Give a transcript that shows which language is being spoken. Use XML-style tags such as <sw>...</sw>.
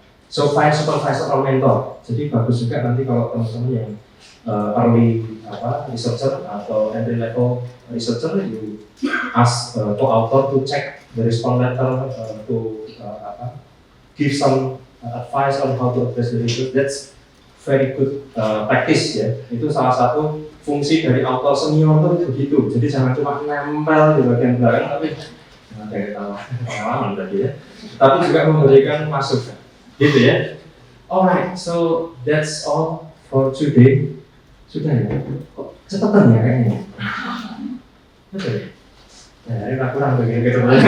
<en>So find supervisor or mentor.</en> <id>Jadi bagus juga nanti kalau teman-teman yang early researcher atau entry level researcher,</id> <en>you ask co-author to check the response letter to give some advice on how to address the issue. That's very good practice ya.</en> <id>Itu salah satu fungsi dari author senior itu begitu. Jadi jangan cuma nempel di bagian belakang, tapi jangan tahu pengalaman tadi ya. Tapi juga memberikan masukan, gitu ya.</id> <en>Alright, so that's all for today.</en> <id>Sudah ya? Kok cepetan ya kayaknya? Betul. Ya, ini kurang begini gitu.</id>